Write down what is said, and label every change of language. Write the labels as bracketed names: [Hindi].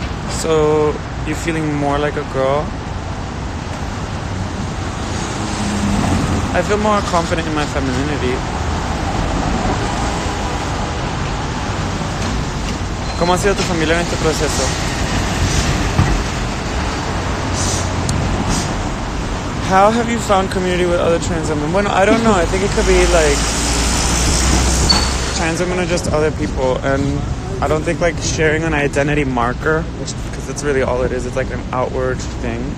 [English] So, you're feeling more like a girl? I feel more confident in my femininity. [Spanish] ¿Cómo ha sido tu familia en este proceso? [English] How have you found community with other trans women? Bueno, I don't know. I think it could be like trans women are just other people, and I don't think like sharing an identity marker, because that's really all it is. It's like an outward thing.